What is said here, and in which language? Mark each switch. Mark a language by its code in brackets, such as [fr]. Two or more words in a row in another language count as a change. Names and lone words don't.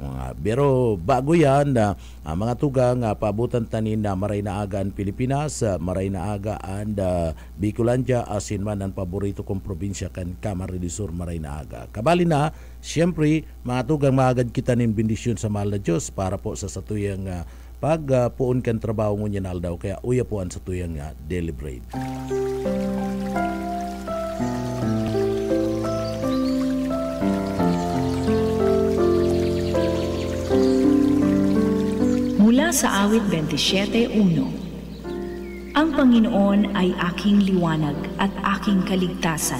[bik] Pero bago yan, mga tugang, paabutan tanin na maray na aga ang Pilipinas, maray na aga ang Bicolandia, asin man ang paborito kong probinsya kan Camarines Sur, maray na aga. Kabali na, siyempre, mga tugang, maagad kita nin bendisyon sa mahal na Diyos para po sa satuyang pagpuon kan trabaho ngunyan aldaw, kaya uya po ang satuyang [en] daily bread. [tl] Mula sa awit 27:1, ang Panginoon ay aking liwanag at aking kaligtasan.